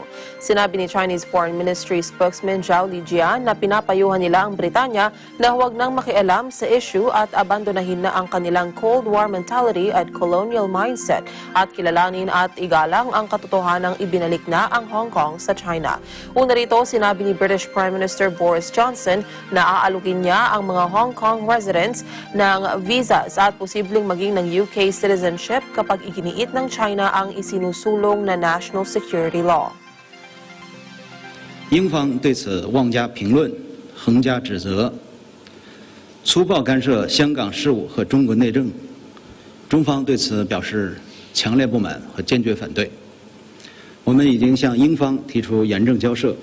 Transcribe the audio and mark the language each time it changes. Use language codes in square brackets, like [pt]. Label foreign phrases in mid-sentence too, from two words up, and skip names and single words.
[tl] Sinabi ni [en] Chinese Foreign Ministry spokesman [tl] Zhao Lijian na pinapayuhan nila ang Britanya na huwag nang makialam sa issue at abandonahin na ang kanilang [en] Cold War mentality [tl] at [en] colonial mindset [tl] at kilalanin at igalang ang katotohanang ibinalik na ang Hong Kong sa China. Una rito, sinabi ni [en] British Prime Minister [tl] Boris Johnson na aalukin niya ang mga [en] Hong Kong residents [tl] ng visas at posibleng maging ng [en] UK citizenship [tl] kapag iginiit ng China ang isinusulong na [en] national security law. [zh] 英方对此妄加评论，横加指责，粗暴干涉香港事务和中国内政。中方对此表示强烈不满和坚决反对。我们已经向英方提出严正交涉。